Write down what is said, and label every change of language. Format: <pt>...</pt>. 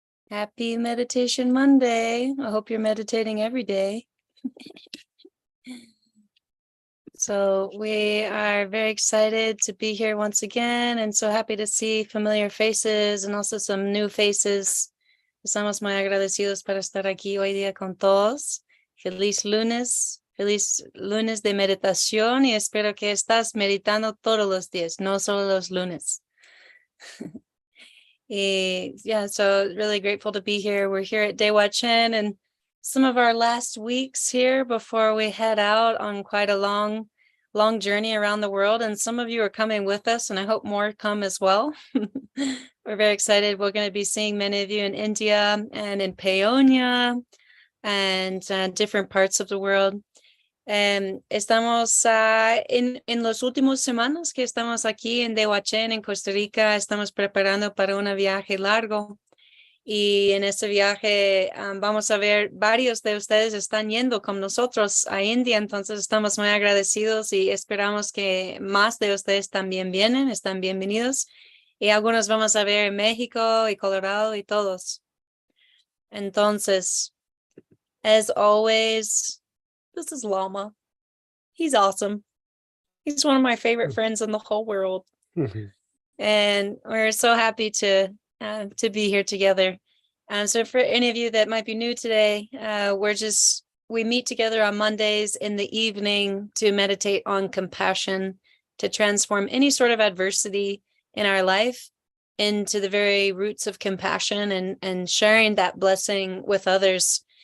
<en>Happy Meditation Monday. I hope you're meditating every day. So we are very excited to be here once again and so happy to see familiar faces and also some new faces.</en> <es>Estamos muy agradecidos para estar aquí hoy día con todos. Feliz lunes de meditación y espero que estás meditando todos los días, no solo los lunes.</es> <en>Yeah, so really grateful to be here. We're here at Dewa Chen and some of our last weeks here before we head out on quite a long journey around the world. And some of you are coming with us, and I hope more come as well. We're very excited. We're going to be seeing many of you in India and in Paonia and different parts of the world.</en> <es>Estamos en los últimos semanas que estamos aquí en Dewa Chen, en Costa Rica, estamos preparando para un viaje largo y en ese viaje vamos a ver, varios de ustedes están yendo con nosotros a India, entonces estamos muy agradecidos y esperamos que más de ustedes también están bienvenidos y algunos vamos a ver en México y Colorado y todos. Entonces,</es> <en>as always, this is Lama. He's awesome. He's one of my favorite friends in the whole world. And we're so happy to be here together. So for any of you that might be new today, we meet together on Mondays in the evening to meditate on compassion, to transform any sort of adversity in our life into the very roots of compassion and sharing that blessing with others.</en>